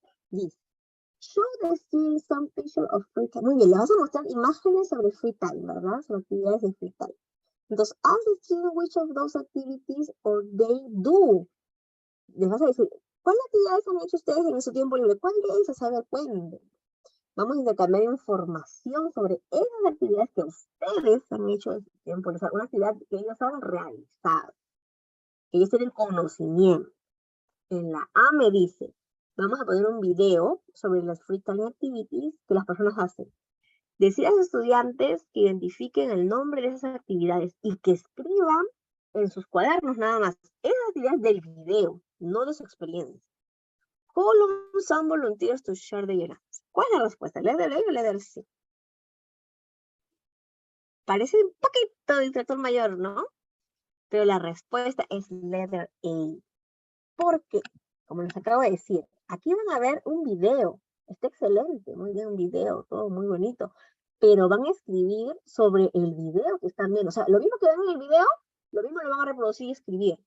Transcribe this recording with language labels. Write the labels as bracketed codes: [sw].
[en] Dice, show the students some picture of free time. [es] Muy bien, le vas a mostrar imágenes sobre free time, ¿verdad? Sobre actividades de free time. [en] Entonces, ask the student which of those activities or they do. [es] Les vas a decir, ¿cuáles actividades han hecho ustedes en su tiempo libre? ¿Cuál de esas? A ver, cuenten. Vamos a intercambiar información sobre esas actividades que ustedes han hecho en su tiempo libre. O sea, una actividad que ellos han realizado, que ellos tienen conocimiento. En la A me dice, vamos a poner un video sobre las free time activities que las personas hacen. Decir a los estudiantes que identifiquen el nombre de esas actividades y que escriban en sus cuadernos nada más esas actividades del video, no de su experiencia. [en] Call on some volunteers to share their answers. [es] ¿Cuál es la respuesta? ¿Letter A o letter C? Parece un poquito de instructor mayor, ¿no? Pero la respuesta es letter A. Porque, como les acabo de decir, aquí van a ver un video. Está excelente, muy bien, un video, todo muy bonito. Pero van a escribir sobre el video que están viendo. O sea, lo mismo que ven en el video, lo mismo lo van a reproducir y escribir.